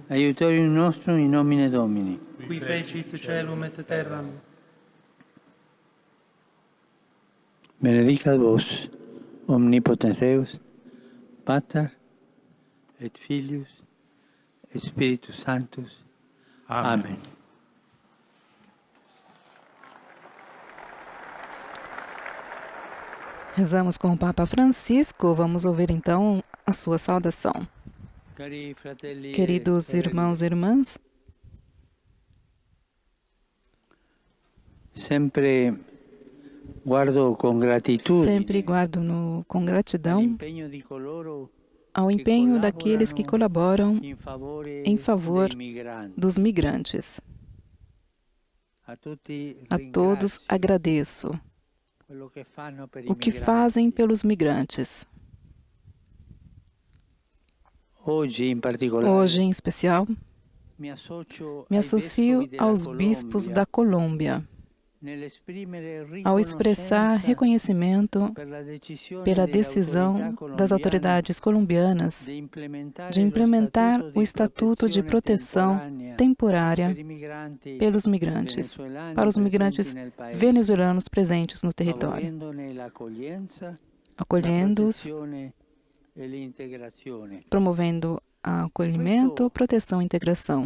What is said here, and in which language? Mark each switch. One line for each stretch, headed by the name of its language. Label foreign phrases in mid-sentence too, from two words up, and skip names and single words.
Latin: Aiutorium nostrum in nomine Domini. qui fecit celum et terram. Benedicat vos, omnipotens Deus, Pater et Filius et Spiritus Sanctus. Amen.
Portuguese: Rezamos com o Papa Francisco. Vamos ouvir então a sua saudação.
Italian: Cari fratelli e
Portuguese: Queridos
Italian: sorelle,
Portuguese: irmãos e irmãs, sempre guardo com gratitude sempre guardo com gratidão
Italian: l'impegno di coloro
Portuguese: ao empenho daqueles que colaboram
Italian: in
Portuguese: em favor
Italian: dei migranti.
Portuguese: dos migrantes.
Italian: A tutti
Portuguese: A todos
Italian: ringrazio
Portuguese: agradeço
Italian: quello che fanno per i
Portuguese: o que
Italian: migranti.
Portuguese: fazem pelos migrantes. Hoje,
Italian: in particolare,
Portuguese: Hoje, em especial,
Italian: mi associo
Portuguese: me
Italian: ai
Portuguese: associo
Italian: vescovi della
Portuguese: aos bispos
Italian: Colombia
Portuguese: da Colômbia
Italian: nell'esprimere
Portuguese: ao expressar
Italian: riconoscenza
Portuguese: reconhecimento
Italian: per la decisione
Portuguese: pela
Italian: delle
Portuguese: decisão
Italian: autorità
Portuguese: das
Italian: colombiane
Portuguese: autoridades colombianas de implementar o Estatuto de Proteção Temporária pelos migrantes, para os migrantes venezuelanos presentes no território, acolhendo-os, promovendo a acolhimento, proteção e integração.